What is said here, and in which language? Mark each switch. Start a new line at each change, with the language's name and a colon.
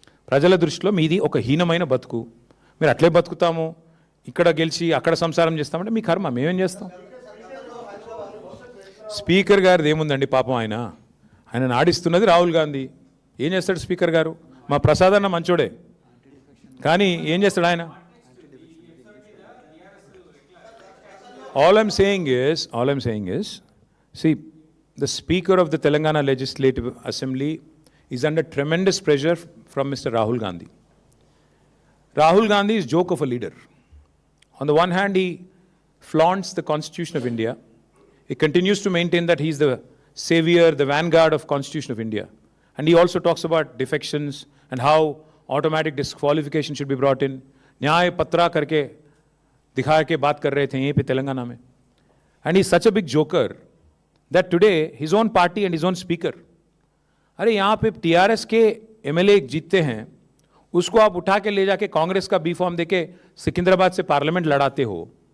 Telugu: ప్రజల దృష్టిలో మీది ఒక హీనమైన బతుకు. మీరు అట్లే బతుకుతాము, ఇక్కడ గెలిచి అక్కడ సంసారం చేస్తామంటే మీ కర్మ, మేమేం చేస్తాం? స్పీకర్ గారిది ఏముందండి పాపం? ఆయన నాడిస్తున్నది రాహుల్ గాంధీ. ఏం చేస్తాడు స్పీకర్ గారు? మా ప్రసాద్ అన్న మంచోడే, కానీ ఏం చేస్తాడు ఆయన?
English: All I'm saying is, see, the Speaker of the Telangana Legislative Assembly is under tremendous pressure from Mr. Rahul Gandhi. Rahul Gandhi is joke of a leader. On the one hand, he flaunts the Constitution of India. He continues to maintain that he is the savior, the vanguard of Constitution of India. And he also talks about defections and how automatic disqualification should be brought in,
Hindi: न्याय पत्रा करके दिखा के बात कर रहे थे यहीं पे तेलंगाना में.
English: and he such a big joker that today his own party and his own speaker,
Hindi: अरे यहाँ पे टीआरएस के एमएलए जीतते हैं, उसको आप उठा के ले जाके कांग्रेस का बी फॉर्म देके सिकंदराबाद से पार्लियामेंट लड़ाते हो.